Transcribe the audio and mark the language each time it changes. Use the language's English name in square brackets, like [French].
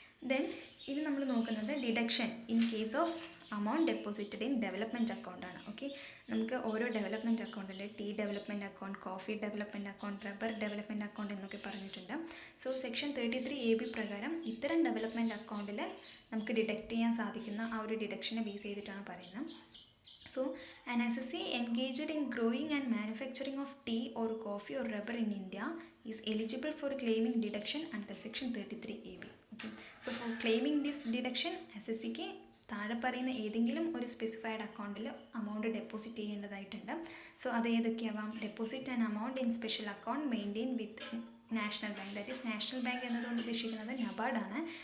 [English] then [Malayalam] ഇനി നമ്മൾ നോക്കുന്നത് [English] Deduction in case of amount deposited in development അക്കൗണ്ടാണ്. [Malayalam] Okay, നമുക്ക് ഓരോ development അക്കൗണ്ടുണ്ട്, tea development account, coffee development account, rubber development account എന്നൊക്കെ പറഞ്ഞിട്ടുണ്ട്. സോ സെക്ഷൻ 33AB പ്രകാരം ഇത്തരം ഡെവലപ്മെൻറ്റ് അക്കൗണ്ടിൽ നമുക്ക് ഡിഡക്റ്റ് ചെയ്യാൻ സാധിക്കുന്ന ആ ഒരു ഡിഡക്ഷനെ ബേസ് ചെയ്തിട്ടാണ് പറയുന്നത്. [English] So, an assessee engaged in growing and manufacturing of tea or coffee or rubber in India is eligible for claiming deduction under section 33AB. Okay. So, for claiming this deduction, assessee [Malayalam] താഴെ പറയുന്ന ഏതെങ്കിലും ഒരു specified അക്കൗണ്ടിൽ amount deposit ചെയ്യേണ്ടതായിട്ടുണ്ട്. So അത് ഏതൊക്കെയാവാം? [English] deposit and amount in special account maintain with national bank, that is national bank [Malayalam] എന്നതുകൊണ്ട് ഉദ്ദേശിക്കുന്നത് നബാർഡാണ്.